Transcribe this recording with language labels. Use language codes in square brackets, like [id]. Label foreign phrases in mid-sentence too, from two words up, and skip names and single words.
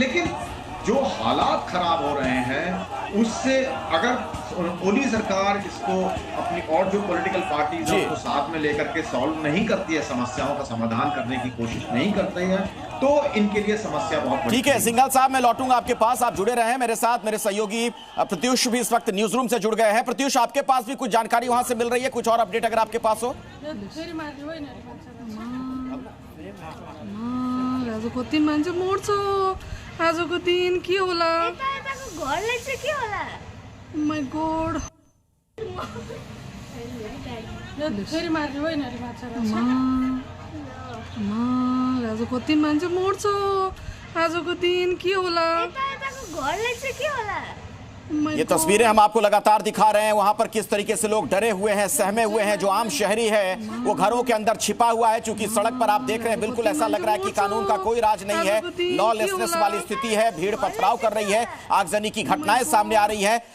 [hi] लेकिन जो हालात खराब हो रहे हैं उससे अगर ओली सरकार इसको अपनी और जो [en] political parties [hi] हैं उसको साथ में लेकर के सॉल्व नहीं करती है, समस्याओं का समाधान करने की कोशिश नहीं करती है, तो इनके लिए समस्या बहुत बड़ी। ठीक है सिंघल साहब, मैं लौटूंगा आपके पास, आप जुड़े रहे मेरे साथ। मेरे सहयोगी प्रत्युष भी इस वक्त [en] news room [hi] से जुड़ गए हैं। प्रत्युष, आपके पास भी कुछ जानकारी वहां से मिल रही है, कुछ और अपडेट अगर आपके पास हो? [ne] कति मान्छे मर्छ आजको दिन, के होला? घरलाई चाहिँ के होला? [en] My God, [ne] फेरि मार्नु होइन रे माछा। आज कति मान्छे मर्छ आजको दिन, के होला? घरलाई चाहिँ के होला? [hi] ये तस्वीरें हम आपको लगातार दिखा रहे हैं। वहां पर किस तरीके से लोग डरे हुए हैं, सहमे हुए हैं। जो आम शहरी है वो घरों के अंदर छिपा हुआ है, क्योंकि सड़क पर आप देख रहे हैं बिल्कुल ऐसा लग रहा है कि कानून का कोई राज नहीं है, लॉलेसनेस वाली स्थिति है। भीड़ पथराव कर रही है, आगजनी की घटनाएं सामने आ रही है।